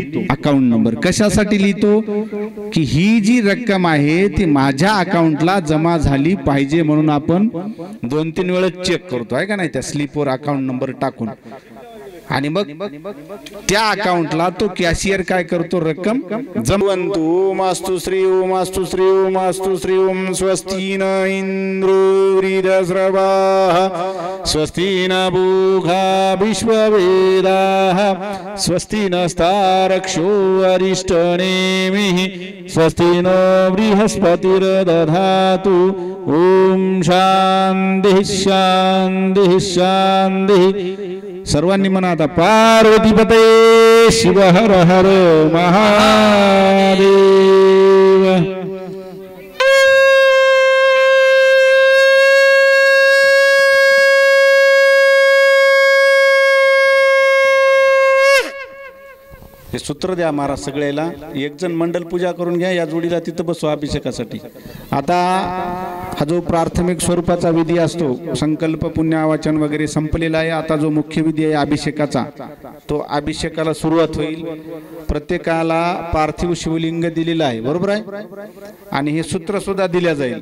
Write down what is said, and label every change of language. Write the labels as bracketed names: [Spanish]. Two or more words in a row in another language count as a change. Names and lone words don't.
[English] account number [Marathi] कशासाठी लिहितो, की ही जी रक्कम आहे ती माझ्या अकाउंटला जमा झाली पाहिजे म्हणून आपण 2-3 वेळा चेक करतो, आहे का नाही, त्या स्लिपवर [English] account number [Marathi] टाकून. आणि मग त्या अकाउंटला तो कॅशियर काय करतो, रक्कम [Sanskrit] जमवंतु ओमास्तु श्री ओमास्तु श्री ओमास्तु श्री ओम स्वस्ति न इंद्रो वृद्धस्रवाः स्वस्ति न भूखा विश्ववेदाः स्वस्ति नस्तारक्षो अरिष्टनेमिः स्वस्ति नो बृहस्पतिर्दधातु. ओम शांति शांति शांति. [Marathi] सर्वांनी म्हणा आता, पार्वतीपते शिव हर हर महादेव. हे सूत्र द्या महाराज सगळ्याला. एक जण मंडल पूजा करून घ्या, या जोडीला तिथं बसवा अभिषेकासाठी. आता हा जो प्राथमिक स्वरूपाचा विधी असतो, संकल्प पुण्यावाचन वगैरे संपलेला आहे. आता जो मुख्य विधी आहे अभिषेकाचा, तो अभिषेकाला सुरुवात होईल. प्रत्येकाला पार्थिव शिवलिंग दिलेलं आहे, बरोबर आहे, आणि हे सूत्र सुद्धा दिल्या जाईल.